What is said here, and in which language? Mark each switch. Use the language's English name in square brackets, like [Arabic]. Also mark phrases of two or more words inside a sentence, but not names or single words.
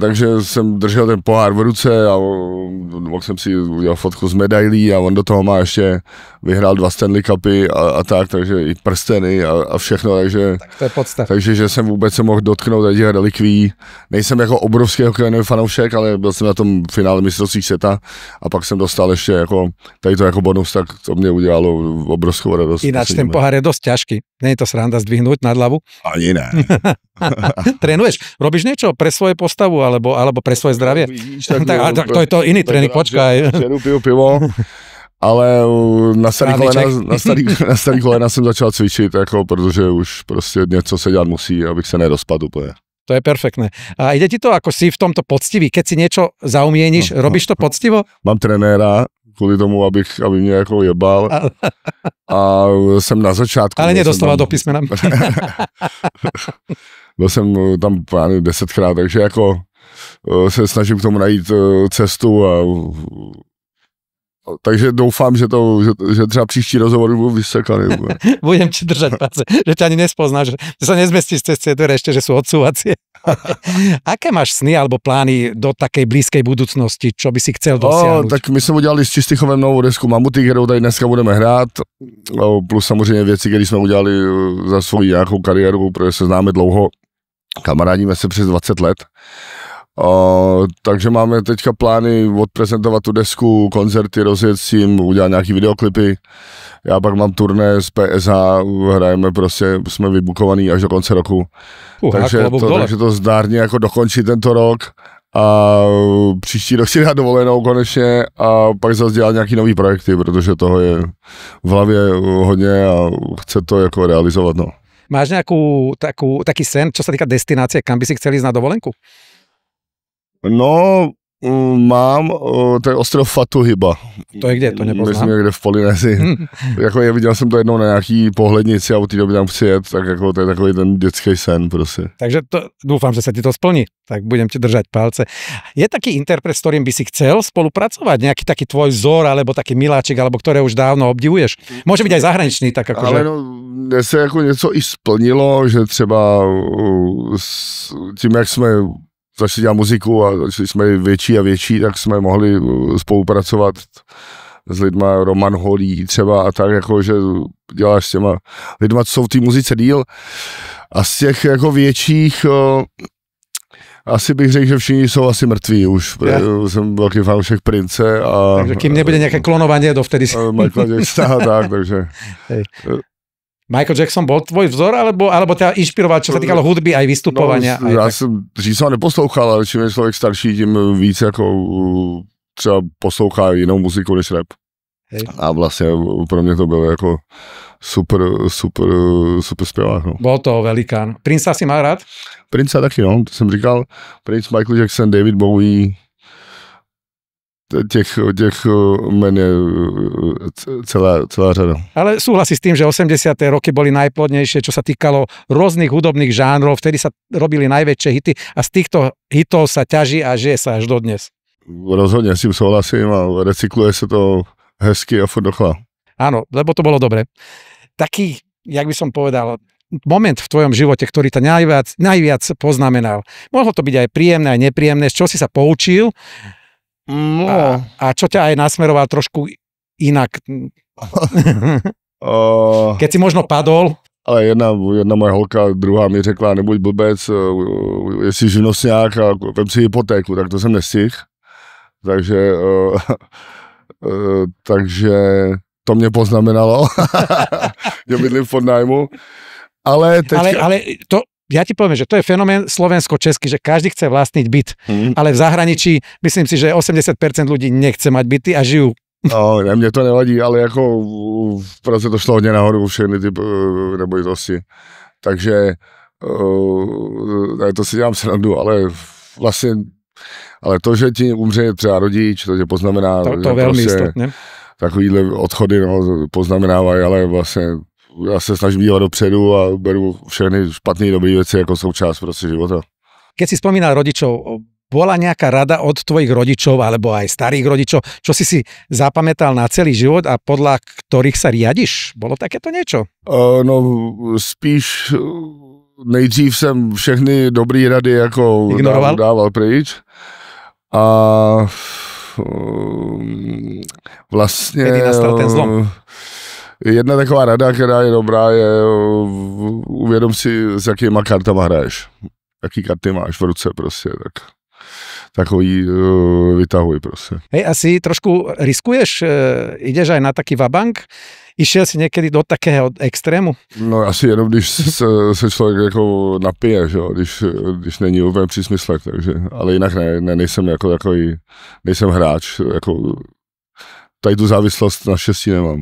[Czech] Takže jsem držel ten pohár v ruce a mohl jsem si udělat fotku z medailí a on do toho má ještě vyhrál 2 Stanley Cupy a tak, takže i prsteny a všechno, takže, tak to je podsta. Takže že jsem vůbec se mohl dotknout těch relikví. Nejsem jako obrovský hokejový fanoušek, ale byl jsem na tom finále mistrovství světa a pak jsem dostal ještě jako, tady to jako bonus, tak to mě udělalo obrovskou radost. [Slovak] Ináč ten pohár je dosť ťažký. Nie je to sranda zdvihnúť nad hlavu? [Czech] Ani ne. [Slovak] Trénuješ? Robíš niečo pre svoje postavu alebo pre svoje zdravie? Tak to je to iný tréning, počkaj. [Czech] Piju pivo, ale na starý kolena jsem začal cvičit, jako, protože už prostě něco se dělat musí, abych se nerozpadl úplně. [Slovak] To je perfektné. A ide ti to, ako si v tomto poctivý? Keď si niečo zaumieníš, robíš to poctivo? [Czech] Mám trenéra, kvůli tomu, aby mě jako jebal. A jsem na začátku. Ale nedostával do písmena. Byl jsem tam 10krát, takže jako se snažím k tomu najít cestu a takže doufám, že třeba příští rozhovor budú vysekaný. [Slovak] Budem ti držať palce, že ťa ani nespoznáš, že sa nezmestíš cez tie dvere ešte, že sú odsúvacie. Aké máš sny alebo plány do takej blízkej budúcnosti, čo by si chcel dosiahnuť? [Czech] Tak my jsme udělali s Čistichovem novou desku Mamuty, kterou tady dneska budeme hrát, plus samozřejmě věci, které jsme udělali za svoji nějakou kariéru, protože se známe dlouho, kamarádíme se přes 20 let. Takže máme teďka plány odprezentovat tu desku, koncerty, rozjet s tím, udělat nějaký videoklipy. Já pak mám turné z PSH, hrajeme prostě, jsme vybukovaný až do konce roku. Takže to zdárně jako dokončí tento rok a příští rok si dát dovolenou konečně a pak zase dělat nějaký nový projekty, protože toho je v hlavě hodně a chce to jako realizovat. No. [Slovak] Máš taký sen, čo sa týka destinácie, kam by si chcel ísť na dovolenku? [Czech] No, mám, to je ostrov Fatuhiba. [Slovak] To je kde? To nepoznám. [Czech] Myslím, někde v Polynézii. Jako viděl jsem to jednou na nějaký pohlednici a od té doby tam přijet, tak jako to je takový ten dětský sen prostě. [Slovak] Takže dúfam, že sa ti to splní, tak budem ti držať palce. Je taký interpret, s ktorým by si chcel spolupracovať? Nejaký taký tvoj vzor, alebo taký miláčik, alebo ktoré už dávno obdivuješ? Môže byť aj zahraničný, tak akože... [Czech] Ale no, mne se jako něco i splnilo, že třeba s tím, jak jsme začali dělat muziku a začali jsme větší a větší, tak jsme mohli spolupracovat s lidma, Roman Holý třeba a tak, jako, že děláš s těma lidma, co jsou v té muzice díl. A z těch jako větších, asi bych řekl, že všichni jsou asi mrtví už. Ja. Jsem velký fanoušek Prince. [Slovak] Takže kým nebude nějaké klonovanie dovtedy. [Czech] Michael Jackson, tak, takže... [Slovak] Hej. Michael Jackson bol tvoj vzor, alebo ťa inšpiroval, čo sa týkalo hudby aj vystupovania? [Czech] No, já jsem dřív ho neposlouchal, ale čím je člověk starší, tím víc jako třeba poslouchá jinou muziku než rap. [Slovak] Hej. [Czech] A vlastně pro mě to bylo jako super zpěvák. No. [Slovak] Bol to velikán. Prince si mal rád? [Czech] Prince taky, no, to jsem říkal. Prince, Michael Jackson, David Bowie, těch men je celá řada. [Slovak] Ale súhlasí s tým, že 80. roky boli najplodnejšie, čo sa týkalo rôznych hudobných žánrov, vtedy sa robili najväčšie hity a z týchto hitov sa ťaží a žije sa až dodnes. [Czech] Rozhodne s tým souhlasím a recykluje sa to hezky a furt dokola. [Slovak] Áno, lebo to bolo dobre. Taký, jak by som povedal, moment v tvojom živote, ktorý ťa najviac poznamenal. Mohlo to byť aj príjemné, aj nepríjemné, z čoho si sa poučil. [Czech] No. [Slovak] A čo ťa aj nasmeroval trošku inak? Keď si možno padol? [Czech] Ale jedna moje holka, druhá mi řekla, nebuď blbec, jestli živnostňák a vem si hypotéku, tak to jsem nestihl. Takže to mě poznamenalo. Já bydlím v podnájmu. Ale to... [Slovak] Ja ti poviem, že to je fenomén slovensko-český, že každý chce vlastniť byt, ale v zahraničí myslím si, že 80% ľudí nechce mať byty a žijú. [Czech] No, mne to nevadí, ale jako v Praze to šlo hodně nahoru všechny ty nebojitosti. Takže to si dělám srandu, ale vlastně to, že ti umře třeba rodič, to tě poznamená. [Slovak] To velmi istotně. [Czech] Takovýhle odchody poznamenávají, ale vlastně já se snažím dívat dopředu a beru všechny špatné dobré věci jako součást prostě života. [Slovak] Keď si spomínal rodičov, bola nejaká rada od tvojich rodičov alebo aj starých rodičov, čo si zapamätal na celý život a podľa ktorých sa riadiš? Bolo takéto niečo? [Czech] No spíš nejdřív jsem všechny dobré rady jako dával pryč a vlastně... [Slovak] Kedy nastal ten zlom? [Czech] jedna taková rada, která je dobrá, je uvědom si, s jakýma kartama hraješ. Jaký karty máš v ruce prostě, tak takový vytahuj prostě. [Slovak] Hej, asi trošku riskuješ, ideš aj na taký vabank? Išiel si niekedy do takého extrému? [Czech] No asi jenom, když se člověk jako napije, že? Když není úplně při smyslech, takže, ale jinak ne, nejsem jako takový, nejsem hráč, jako tady tu závislost naštěstí nemám.